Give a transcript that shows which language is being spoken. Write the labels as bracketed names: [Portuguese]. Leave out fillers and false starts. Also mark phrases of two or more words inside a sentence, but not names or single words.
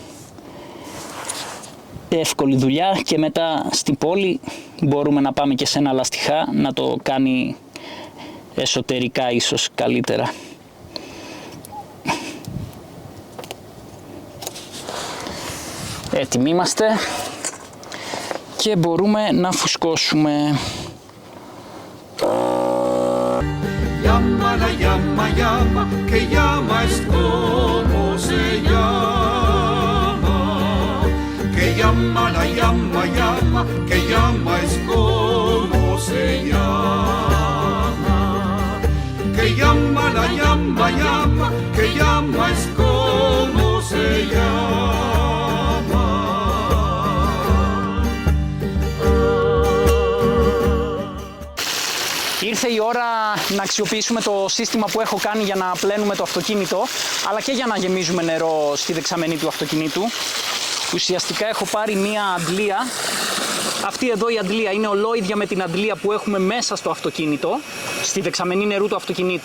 [Greek] Εύκολη δουλειά και μετά στην πόλη μπορούμε να πάμε και σε ένα λαστιχά να το κάνει εσωτερικά ίσως καλύτερα. Έτοιμοι είμαστε και μπορούμε να φουσκώσουμε. [Spanish] Llama la llama, llama, que llama es como se llama. Que llama la llama, llama, que llama es como se llama. Que llama la llama, llama, que llama es como se llama. [Greek] Ήρθε η ώρα να αξιοποιήσουμε το σύστημα που έχω κάνει για να πλένουμε το αυτοκίνητο, αλλά και για να γεμίζουμε νερό στη δεξαμενή του αυτοκινήτου. Ουσιαστικά έχω πάρει μία αντλία. Αυτή εδώ η αντλία είναι ολόιδια με την αντλία που έχουμε μέσα στο αυτοκίνητο, στη δεξαμενή νερού του αυτοκινήτου.